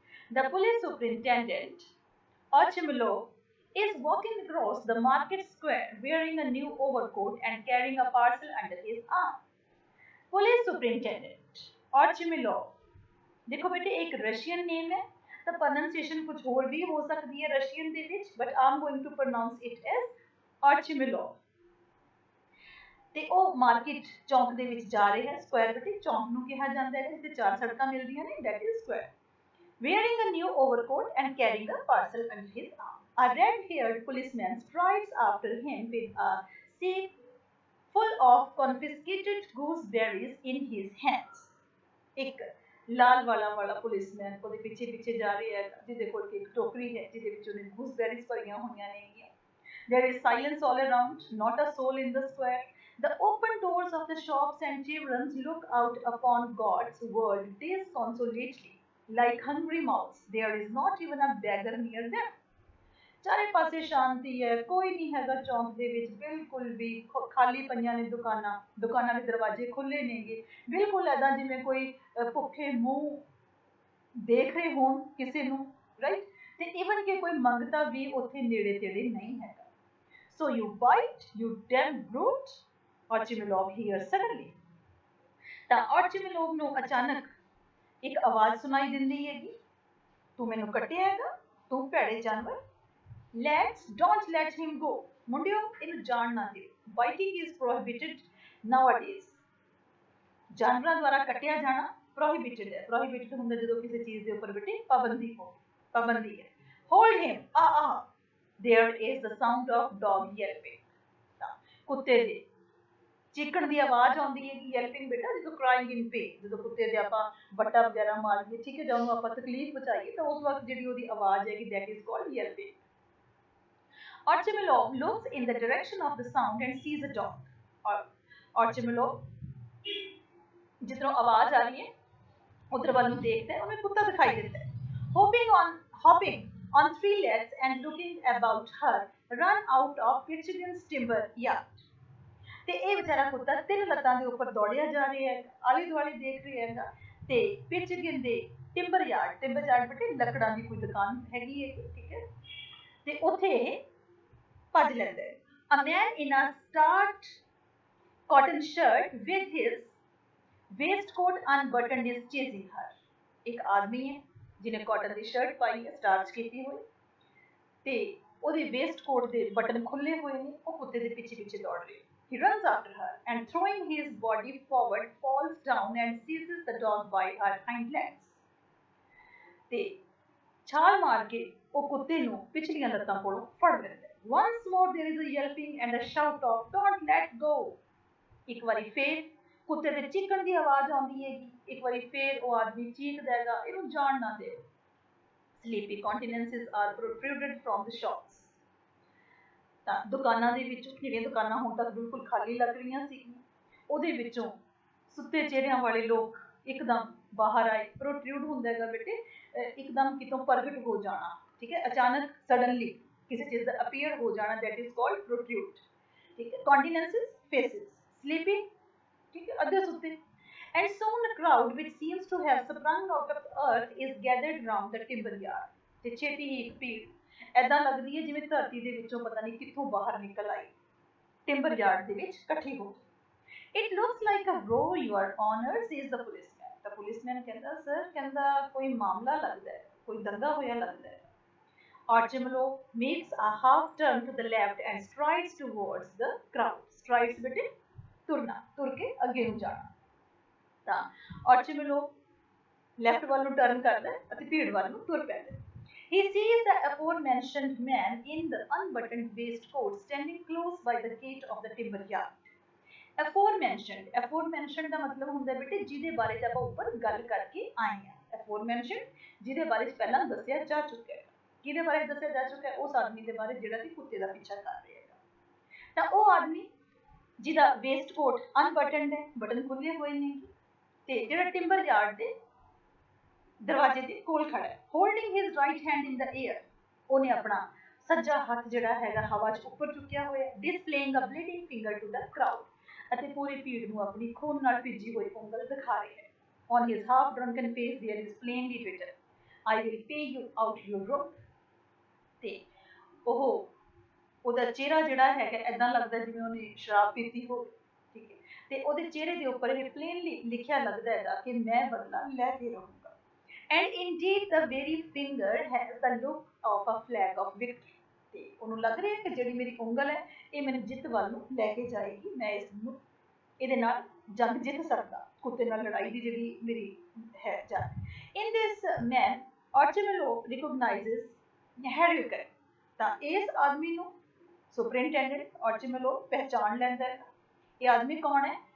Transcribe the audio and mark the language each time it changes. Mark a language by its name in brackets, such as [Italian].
[English] The police superintendent, Ochimilov, is walking across the market square wearing a new overcoat and carrying a parcel under his arm. Police superintendent, Ochimilov. [Hindi] देखो बेटे एक Russian name है [Punjabi] ਤਾਂ pronunciation ਕੁਝ ਹੋਰ ਵੀ ਹੋ ਸਕਦੀ ਹੈ ਰਸ਼ੀਅਨ ਦੇ ਵਿੱਚ [English] but I'm going to pronounce it as Archimilov [Punjabi] ਤੇ ਉਹ ਮਾਰਕੀਟ ਚੌਂਕ ਦੇ ਵਿੱਚ ਜਾ ਰਹੇ ਹੈ ਸਕੁਆਇਰ ਬੇਟੇ ਚੌਂਕ ਨੂੰ ਕਿਹਾ ਜਾਂਦਾ ਹੈ ਜਿੱਥੇ ਚਾਰ ਸੜਕਾਂ ਮਿਲਦੀਆਂ ਨੇ [English] that is square wearing a new overcoat and carrying a parcel under his arm. A red-haired policeman strides after him with a sack full of confiscated gooseberries in his hands. [Punjabi] ਇੱਕ ਲਾਲ ਵਾਲਾ ਪੁਲਿਸਮੈਨ ਉਹਦੇ ਪਿੱਛੇ ਪਿੱਛੇ ਜਾ ਰਿਹਾ ਹੈ ਜਿਹਦੇ ਕੋਲ ਇੱਕ ਟੋਕਰੀ ਹੈ ਜਿਹਦੇ ਵਿੱਚ ਉਹਨੇ ਗੂਸਬੈਰੀਜ਼ ਭਰੀਆਂ ਹੋਈਆਂ ਨੇਗੀਆਂ. [English] There is silence all around, not a soul in the square. The open doors of the shops and taverns look out upon God's world disconsolately, like hungry mouths. There is not even a beggar near them. [Punjabi] ਚਾਰੇ ਪਾਸੇ ਸ਼ਾਂਤੀ ਹੈ, ਕੋਈ ਨਹੀਂ ਹੈਗਾ ਚੌਂਕ ਦੇ ਵਿੱਚ, ਬਿਲਕੁਲ ਵੀ ਖਾਲੀ ਪਈਆਂ ਨੇ ਦੁਕਾਨਾਂ, ਦੁਕਾਨਾਂ ਦੇ ਦਰਵਾਜ਼ੇ ਖੁੱਲੇ ਨੇਗੇ, ਬਿਲਕੁਲ ਐਦਾਂ ਜਿਵੇਂ ਕੋਈ ਭੁੱਖੇ ਮੂੰਹ ਦੇਖ ਰਹੇ ਹੋਣ ਕਿਸੇ ਨੂੰ, ਰਾਈਟ? ਤੇ ਈਵਨ ਕਿ ਕੋਈ ਮੰਗਤਾ ਵੀ ਉੱਥੇ ਨੇੜੇ ਤੇੜੇ ਨਹੀਂ ਹੈਗਾ. [English] So you bite, you damn brute, Archimilov hears suddenly. [Punjabi] ਤਾਂ Archimilov ਨੂੰ ਅਚਾਨਕ ਇੱਕ ਆਵਾਜ਼ ਸੁਣਾਈ ਦਿੰਦੀ ਹੈਗੀ, ਤੂੰ ਮੈਨੂੰ ਕੱਟਿਆ ਹੈਗਾ, ਤੂੰ ਭੈੜੇ ਜਾਨਵਰ. [English] Lads, don't let him go. [Punjabi] ਮੁੰਡਿਓ, ਇਹਨੂੰ ਜਾਣ ਨਾ ਦਿਓ. [English] Biting is prohibited nowadays. [Punjabi] ਜਾਨਵਰਾਂ ਦੁਆਰਾ ਕੱਟਿਆ ਜਾਣਾ prohibited ਹੈ. prohibited ਹੁੰਦਾ ਜਦੋਂ ਕਿਸੇ ਚੀਜ਼ ਦੇ ਉੱਪਰ ਬੇਟੇ ਪਾਬੰਦੀ ਹੋ, ਪਾਬੰਦੀ ਹੈ. [English] Hold him. There is the sound of dog yelping. [Punjabi] ਕੁੱਤੇ ਦੇ ਚੀਕਣ ਦੀ ਆਵਾਜ਼ ਆਉਂਦੀ ਹੈ. yelping ਬੇਟਾ ਜਦੋਂ [English] crying in pain, [Punjabi] ਜਦੋਂ ਕੁੱਤੇ ਦੇ ਆਪਾਂ ਵੱਟਾ ਵਗੈਰਾ ਮਾਰੀਏ, ਠੀਕ ਹੈ, ਜਾਂ ਉਹਨੂੰ ਆਪਾਂ ਤਕਲੀਫ ਪਹੁੰਚਾਈਏ ਤਾਂ ਉਸ ਵਕਤ ਜਿਹੜੀ ਉਹਦੀ ਆਵਾਜ਼ ਹੈਗੀ [English] that is called yelping. Archimilov looks in the direction of the sound and sees a dog. [Hindi] Archimilov जिधरों आवाज आ रही है उधर वालों देखते हैं, उन्हें कुत्ता दिखाई देता है. [English] Hopping on three legs and looking about her, run out of Pitchigan's timber yard. [Punjabi] ਤੇ ਇਹ ਵਿਚਾਰਾ ਕੁੱਤਾ ਤਿੰਨ ਲੱਤਾਂ ਦੇ ਉੱਪਰ ਦੌੜਿਆ ਜਾ ਰਿਹਾ ਹੈ, ਆਲੇ ਦੁਆਲੇ ਦੇਖ ਰਿਹਾ ਹੈਗਾ ਤੇ ਪਿਟਚਗਨ ਦੇ ਟਿੰਬਰ ਯਾਰਡ ਬੇਟੇ ਲੱਕੜਾਂ ਦੀ ਕੋਈ ਦੁਕਾਨ ਹੈਗੀ ਹੈ, ਠੀਕ ਹੈ, ਤੇ ਉੱਥੇ ਇਹ ਭੱਜ ਲੈਂਦਾ ਹੈ. [English] A man in a starched cotton shirt with his waistcoat unbuttoned is chasing her. [Punjabi] ਇੱਕ ਆਦਮੀ ਹੈ ਜਿਹਨੇ ਕਾਟਨ ਦੀ ਸ਼ਰਟ ਪਾਈ ਹੈ, ਸਟਾਰਚ ਕੀਤੀ ਹੋਈ, ਤੇ ਉਹਦੇ ਵੇਸਟਕੋਟ ਦੇ ਬਟਨ ਖੁੱਲੇ ਹੋਏ ਨੇ, ਉਹ ਕੁੱਤੇ ਦੇ ਪਿੱਛੇ ਪਿੱਛੇ ਦੌੜ ਰਹੀ. [English] He runs after her and throwing his body forward falls down and seizes the dog by her hind legs. [Punjabi] ਤੇ ਛਾਲ ਮਾਰ ਕੇ ਉਹ ਕੁੱਤੇ ਨੂੰ ਪਿਛਲੀਆਂ ਲੱਤਾਂ ਕੋਲੋਂ ਫੜ ਲੈਂਦਾ. [English] Once more there is a yelping and a shout of don't let go. [Punjabi] ਇੱਕ ਵਾਰੀ ਫੇਰ ਕੁੱਤੇ ਦੇ ਚੀਕਣ ਦੀ ਆਵਾਜ਼ ਆਉਂਦੀ ਹੈਗੀ, ਇੱਕ ਵਾਰੀ ਫੇਰ ਉਹ ਆਦਮੀ ਚੀਕਦਾ ਹੈਗਾ, ਇਹਨੂੰ ਜਾਣ ਨਾ ਦਿਓ. [English] Sleepy countenances are protruded from the shops. [Punjabi] ਤਾਂ ਦੁਕਾਨਾਂ ਦੇ ਵਿੱਚੋਂ, ਜਿਹੜੀਆਂ ਦੁਕਾਨਾਂ ਹੁਣ ਤੱਕ ਬਿਲਕੁਲ ਖਾਲੀ ਲੱਗ ਰਹੀਆਂ ਸੀਗੀਆਂ, ਉਹਦੇ ਵਿੱਚੋਂ ਸੁੱਤੇ ਚਿਹਰਿਆਂ ਵਾਲੇ ਲੋਕ ਇੱਕਦਮ ਬਾਹਰ ਆਏ. ਪ੍ਰੋਟਰੂਡ ਹੁੰਦਾ ਹੈਗਾ ਬੇਟੇ ਇੱਕਦਮ ਕਿਤੋਂ ਪ੍ਰਗਟ ਹੋ ਜਾਣਾ, ਠੀਕ ਹੈ, ਅਚਾਨਕ ਸਡਨਲੀ ਕਿਸੇ ਚੀਜ਼ ਦਾ ਅਪੀਅਰ ਹੋ ਜਾਣਾ, [English] that is called protrude. [Punjabi] ਠੀਕ ਹੈ, countenances, faces, sleeping, ਠੀਕ ਹੈ, ਅੱਧੇ ਸੁੱਤੇ. [English] And soon a crowd which seems to have sprung out of the earth is gathered round the timber yard. [Punjabi] ਤੇ ਛੇਤੀ ਹੀ ਇੱਕ ਭੀੜ ਐਦਾਂ ਲੱਗਦੀ ਹੈ ਜਿਵੇਂ ਧਰਤੀ ਦੇ ਵਿੱਚੋਂ ਪਤਾ ਨਹੀਂ ਕਿੱਥੋਂ ਬਾਹਰ ਨਿਕਲ ਆਈ, ਟਿੰਬਰ ਯਾਰਡ ਦੇ ਵਿੱਚ ਇਕੱਠੀ ਹੋ ਗਈ. [English] It looks like a row, your honor, says the policeman. [Punjabi] ਤਾਂ ਪੁਲਿਸਮੈਨ ਕਹਿੰਦਾ, ਸਰ, ਕਹਿੰਦਾ ਕੋਈ ਮਾਮਲਾ ਲੱਗਦਾ ਹੈ, ਕੋਈ ਦੰਗਾ ਹੋਇਆ ਲੱਗਦਾ ਹੈ. [English] Archimilov makes a half turn to the left and strides towards the crowd. [Punjabi] Strides ਬੇਟੇ ਤੁਰਨਾ, ਤੁਰ ਕੇ ਅੱਗੇ ਨੂੰ ਜਾਣਾ. ਤਾਂ Archimilov ਲੈਫਟ ਵੱਲ ਨੂੰ ਟਰਨ ਕਰਦਾ ਅਤੇ ਭੀੜ ਵੱਲ ਨੂੰ ਤੁਰ ਪੈਂਦਾ. [English] He sees the aforementioned man in the unbuttoned waistcoat standing close by the gate of the timber yard. [Punjabi] Aforementioned ਦਾ ਮਤਲਬ ਹੁੰਦਾ ਬੇਟੇ ਜਿਹਦੇ ਬਾਰੇ ਚ ਆਪਾਂ ਉੱਪਰ ਗੱਲ ਕਰਕੇ ਆਏ ਹਾਂ. Aforementioned ਜਿਹਦੇ ਬਾਰੇ ਚ ਪਹਿਲਾਂ ਦੱਸਿਆ ਜਾ ਚੁੱਕਾ ਹੈ. ਕਿਹਦੇ ਬਾਰੇ ਦੱਸਿਆ ਜਾ ਚੁੱਕਾ ਹੈ? ਉਸ ਆਦਮੀ ਦੇ ਬਾਰੇ ਜਿਹੜਾ ਕਿ ਕੁੱਤੇ ਦਾ ਪਿੱਛਾ ਕਰ ਰਿਹਾ ਹੈਗਾ. ਤਾਂ ਉਹ ਆਦਮੀ ਜਿਹਦਾ ਵੇਸਟਕੋਟ ਅਨਬਟਨਡ ਹੈ, ਬਟਨ ਖੁੱਲੇ ਹੋਏ ਨੇ, ਤੇ ਜਿਹੜਾ ਟਿੰਬਰ ਯਾਰਡ ਦੇ ਦਰਵਾਜ਼ੇ ਦੇ ਕੋਲ ਖੜਾ ਹੈ. [English] holding his right hand in the air, [Punjabi] ਉਹਨੇ ਆਪਣਾ ਸੱਜਾ ਹੱਥ ਜਿਹੜਾ ਹੈਗਾ ਹਵਾ 'ਚ ਉੱਪਰ ਚੁੱਕਿਆ ਹੋਇਆ, [English] displaying a bleeding finger to the crowd, [Punjabi] ਅਤੇ ਪੂਰੀ ਭੀੜ ਨੂੰ ਆਪਣੀ ਖੂਨ ਨਾਲ ਭਿੱਜੀ ਹੋਈ ਉਂਗਲ ਦਿਖਾ ਰਿਹਾ ਹੈ. [English] On his half drunken face there is plainly written, I will pay you out your rope. [Punjabi] ਤੇ ਉਹਦਾ ਚਿਹਰਾ ਜਿਹੜਾ ਹੈਗਾ ਏਦਾਂ ਲੱਗਦਾ ਜਿਵੇਂ ਉਹਨੇ ਸ਼ਰਾਬ ਪੀਤੀ ਹੋਵੇ, ਠੀਕ ਹੈ, ਤੇ ਉਹਦੇ ਚਿਹਰੇ ਦੇ ਉੱਪਰ ਇਹ ਪਲੇਨਲੀ ਲਿਖਿਆ ਲੱਗਦਾ ਹੈਗਾ ਕਿ ਮੈਂ ਬਦਲਾ ਲੈ ਕੇ ਰਹੂੰਗਾ. [English] And indeed the very finger has the look of a flag of victory. [Punjabi] ਤੇ ਉਹਨੂੰ ਲੱਗ ਰਿਹਾ ਕਿ ਜਿਹੜੀ ਮੇਰੀ ਉਂਗਲ ਹੈ ਇਹ ਮੈਨੂੰ ਜਿੱਤ ਵੱਲ ਨੂੰ ਲੈ ਕੇ ਜਾਏਗੀ, ਮੈਂ ਇਹਦੇ ਨਾਲ ਜੰਗ ਜਿੱਤ ਸਕਦਾ, ਕੁੱਤੇ ਨਾਲ ਲੜਾਈ ਦੀ ਜਿਹੜੀ ਮੇਰੀ ਹੈ ਜੰਗ. [English] In this man Archimelo recognizes Hurricane. [Punjabi] ਤਾਂ ਇਸ ਆਦਮੀ ਨੂੰ ਸੁਪਰਿੰਟੈਂਡੈਂਟ ਆਰਚੀਮੇਲੋ ਪਹਿਚਾਣ ਲੈਂਦਾ ਹੈ। ਇਹ ਆਦਮੀ ਕੌਣ ਹੈ?